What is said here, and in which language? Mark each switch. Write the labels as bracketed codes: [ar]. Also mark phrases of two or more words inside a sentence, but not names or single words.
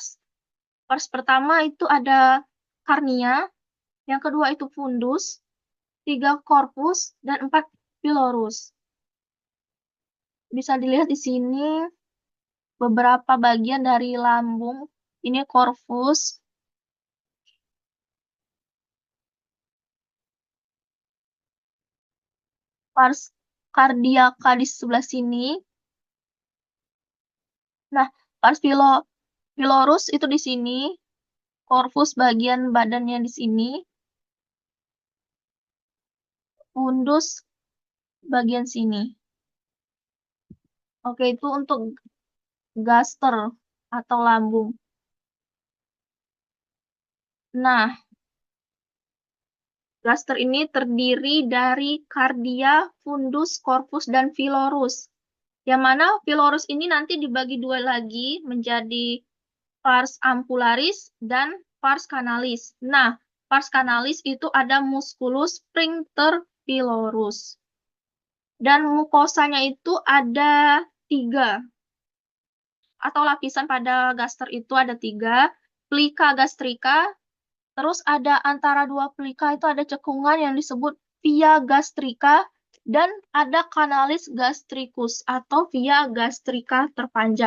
[id] Pars pertama itu ada karnia, yang kedua itu fundus, 3 corpus, dan 4 pilorus. Bisa dilihat di sini beberapa bagian dari lambung. Ini corpus, [la] pars cardiaca [id] di sebelah sini. Nah, [la] pars pilorus [id] itu di sini, corpus bagian badannya di sini, fundus bagian sini. Oke, itu untuk gaster atau lambung. Nah, gaster ini terdiri dari kardia, fundus, corpus, dan pilorus. Yang mana pilorus ini nanti dibagi dua lagi menjadi [la] pars ampularis [id] dan [la] pars canalis. [id] Nah, [la] pars canalis [id] itu ada [la] musculus sphincter pilorus. [id] Dan mukosanya itu ada 3. Atau lapisan pada gaster itu ada 3. [la] Plica gastrica, [id] terus ada antara 2 plika itu ada cekungan yang disebut [la] via gastrica, [id] dan ada [la] kanalis gastricus [id] atau [la] via gastrica [id] terpanjang.